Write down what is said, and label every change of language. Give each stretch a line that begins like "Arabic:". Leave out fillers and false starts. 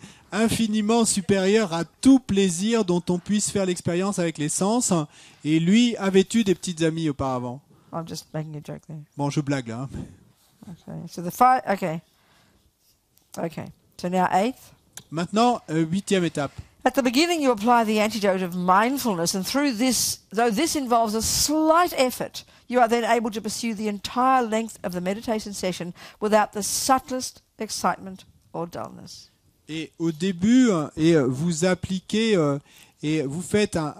French: Infiniment supérieur à tout plaisir dont on puisse faire l'expérience avec les sens. Et lui avait eu des petites amies auparavant.
English: I'm just making a joke there.
French: Bon, je blague là.
English: Okay. So the 5. Okay. So now 8th.
French: Maintenant, 8e étape.
English: At the beginning, you apply the antidote of mindfulness, and through this, though this involves a slight effort, you are then able to pursue the entire length of the meditation session without the subtlest excitement or dullness.
French: Et au début, vous appliquez et vous faites the